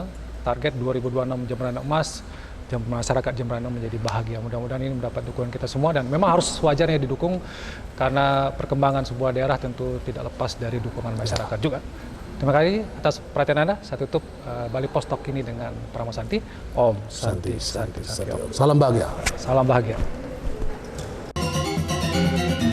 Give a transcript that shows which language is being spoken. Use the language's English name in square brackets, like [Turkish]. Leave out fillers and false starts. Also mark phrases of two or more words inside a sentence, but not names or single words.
[Indonesian] Target 2026 Jembrana Emas, masyarakat Jembrana menjadi bahagia. Mudah-mudahan ini mendapat dukungan kita semua dan memang harus wajarnya didukung karena perkembangan sebuah daerah tentu tidak lepas dari dukungan masyarakat juga. Terima kasih atas perhatian Anda. Saya tutup Bali Post Talk ini dengan Pramo Santi. [Sanskrit] ॐ शान्ति. [Indonesian] Salam bahagia. Salam bahagia.